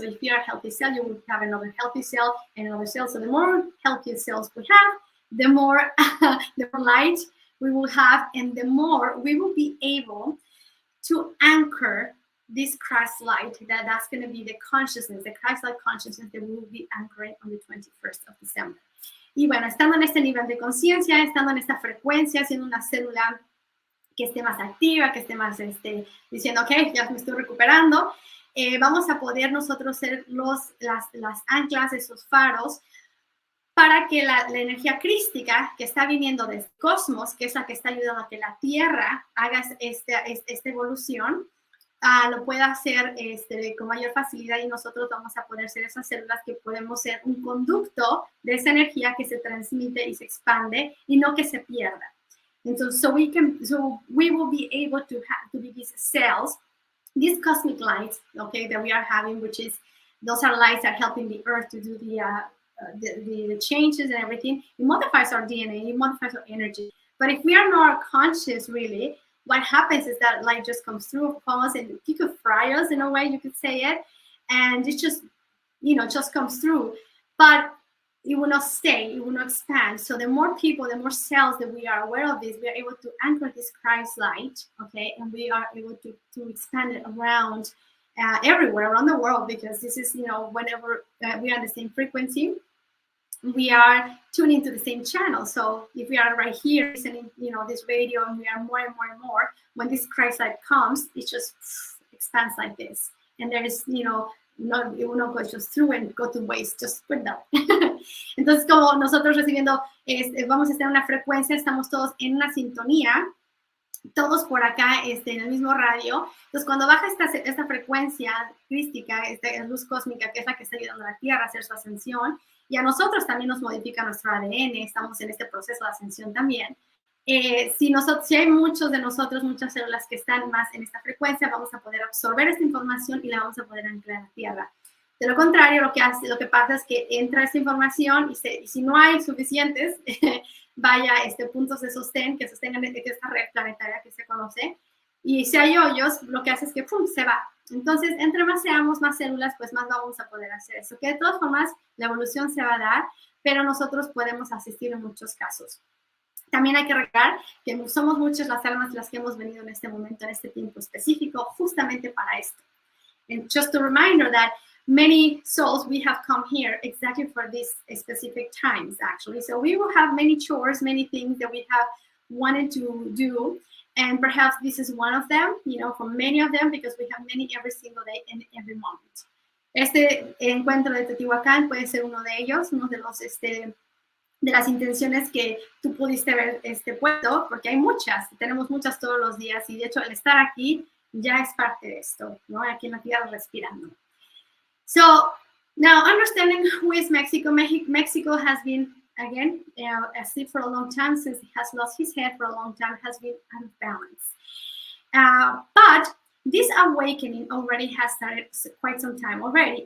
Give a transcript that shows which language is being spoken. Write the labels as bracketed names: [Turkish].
[English] So if you're a healthy cell, you will have another healthy cell and another cell. So the more healthy cells we have, the more light we will have, and the more we will be able to anchor this Christ light. That's going to be the consciousness, the Christ light consciousness that we will be anchoring on the 21st of December. [Spanish] Y bueno, estando en este nivel de conciencia, estando en esta frecuencia, siendo una célula que esté más activa, que esté más diciendo, ok, ya me estoy recuperando, vamos a poder nosotros ser las anclas, esos faros, para que la energía crística que está viniendo del cosmos, que es la que está ayudando a que la Tierra haga esta evolución, lo pueda hacer con mayor facilidad, y nosotros vamos a poder ser esas células que podemos ser un conducto de esa energía que se transmite y se expande y no que se pierda. [English] Entonces, so we will be able to be these cells, these cosmic lights, okay, that we are having, which is, those are lights that are helping the earth to do the changes and everything. It modifies our DNA, it modifies our energy. But if we are not conscious, really, what happens is that light just comes through us, and you could fry us in a way, you could say it, and it just, just comes through. But it will not stay, it will not expand. So the more people, the more cells that we are aware of this, we are able to anchor this Christ light, okay, and we are able to expand it around everywhere around the world, because this is, whenever we are on the same frequency, we are tuning to the same channel. So if we are right here listening, this radio, and we are more and more and more, when this Christ light comes, it just expands like this. And there is, it will not go just through and go to waste, just put down. [Spanish] Entonces, como nosotros recibiendo, vamos a estar en una frecuencia, estamos todos en una sintonía, todos por acá en el mismo radio. Entonces, cuando baja esta frecuencia crística, esta luz cósmica, que es la que está ayudando a la Tierra a hacer su ascensión, y a nosotros también nos modifica nuestro ADN, estamos en este proceso de ascensión también. Si hay muchos de nosotros, muchas células que están más en esta frecuencia, vamos a poder absorber esta información y la vamos a poder anclar a la Tierra. De lo contrario, lo que pasa es que entra esta información y si no hay suficientes, vaya puntos de sostén que sostengan esta red planetaria que se conoce, y si hay hoyos, lo que hace es que ¡pum!, se va. Entonces, entre más seamos, más células, pues más vamos a poder hacer eso. Que de todas formas, la evolución se va a dar, pero nosotros podemos asistir en muchos casos. También hay que recordar que somos muchas las almas las que hemos venido en este momento, en este tiempo específico, justamente para esto. [English] And just a reminder that many souls, we have come here exactly for these specific times, actually. So we will have many chores, many things that we have wanted to do. And perhaps this is one of them, for many of them, because we have many every single day and every moment. [Spanish] Este encuentro de Teotihuacán puede ser uno de ellos, uno de los de las intenciones que tú pudiste ver puesto, porque hay muchas, tenemos muchas todos los días, y de hecho el estar aquí ya es parte de esto, ¿no? Aquí en la tierra respirando. [English] So now, understanding who is Mexico. Mexico has been, again, asleep for a long time, since he has lost his head for a long time, has been out of balance. But this awakening already has started quite some time already.